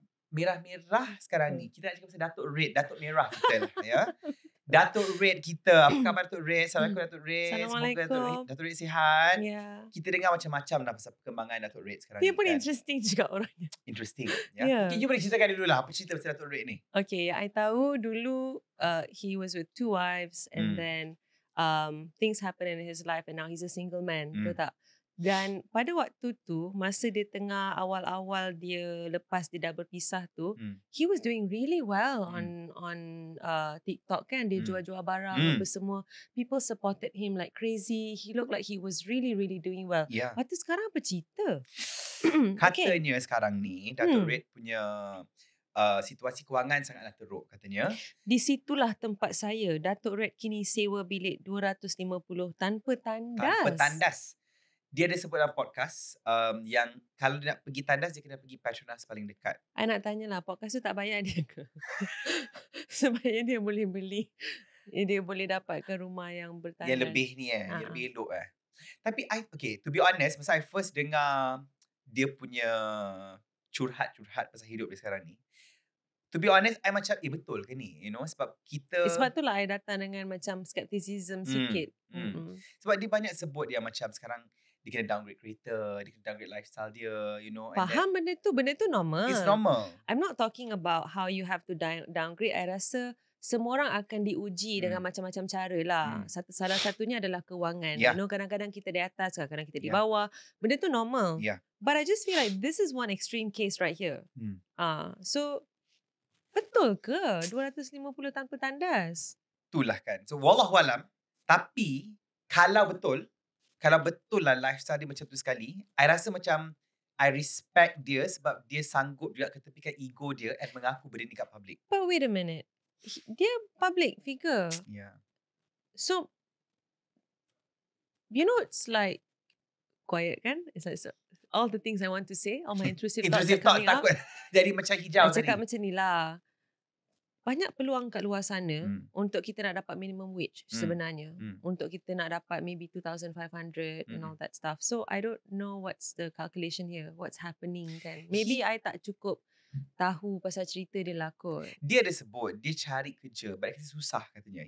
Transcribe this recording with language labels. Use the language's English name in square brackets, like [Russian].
[Malay] Merah-merah sekarang ni. Kita nak cakap pasal Datuk Red. Datuk Merah kita lah, ya. Datuk Red kita. Apa khabar Datuk Red? Assalamualaikum Datuk Red. Assalamualaikum. Semoga Datuk Red sihat. [English] Yeah. [Malay] Kita dengar macam-macam dah pasal perkembangan Datuk Red sekarang Dia ni. pun interesting juga orangnya. Interesting. Ya. [English] Okay, you [Malay] boleh ceritakan dulu lah. Apa cerita pasal Datuk Red ni? [English] Okay, [Malay] I tahu dulu [English] he was with 2 wives and then things happened in his life and now he's a single man. [Malay] Betul tak? Dan pada waktu tu, masa dia tengah awal-awal dia lepas dia dah berpisah tu, [English] he was doing really well on TikTok [Malay] kan. Dia jual-jual barang apa semua. [English] People supported him like crazy. He looked like he was really, really doing well. Yeah. [Malay] Lepas tu sekarang apa cerita? Katanya sekarang ni, Datuk Red punya situasi kewangan sangatlah teruk katanya. Di situlah tempat saya. Datuk Red kini sewa bilik 250 tanpa tandas. Tanpa tandas. Dia ada sebut dalam podcast yang kalau dia nak pergi tandas, dia kena pergi Petronas paling dekat. I nak tanyalah, podcast tu tak bayar dia ke? Supaya dia boleh beli. Dia boleh dapatkan rumah yang bertandas. Yang lebih ni yang lebih elok Tapi okay, [English] to be honest, [Malay] masa I first dengar dia punya curhat-curhat pasal hidup dia sekarang ni, to be honest, I macam, betul ke ni? [English] You know, [Malay] sebab kita... Sebab tu lah I datang dengan macam skepticism sikit. Sebab dia banyak sebut dia macam sekarang, dia kena downgrade kereta, dia kena downgrade lifestyle dia, [English] you know. [Malay] Faham benda tu normal. [English] It's normal. I'm not talking about how you have to downgrade. [Malay] I rasa semua orang akan diuji dengan macam-macam cara lah. Salah satunya adalah kewangan. You know, kadang-kadang kita di atas, kadang-kadang kita di bawah. Benda tu normal. [English] But I just feel like this is one extreme case right here. [Malay] So, betul ke 250 tanpa tandas? Itulah kan. So, wallahualam. Tapi, kalau betul lah lifestyle dia macam tu sekali, I rasa macam [English] I respect [Malay] dia sebab dia sanggup juga ketepikan ego dia and mengaku benda ni kat public. [English] But wait a minute. [Malay] Dia [English] public figure. Yeah. So, you know, it's like quiet kan. It's like all the things I want to say, all my intrusive thoughts are Intrusive thoughts coming out. [Malay] takut jadi macam hijau I cakap tadi. macam ni lah. Banyak peluang kat luar sana untuk kita nak dapat minimum wage sebenarnya. Untuk kita nak dapat [English] maybe 2,500 and all that stuff. So I don't know what's the calculation here. What's happening [Malay] kan. Maybe I tak cukup tahu pasal cerita dia lah kot. Dia ada sebut dia cari kerja, but kata susah katanya.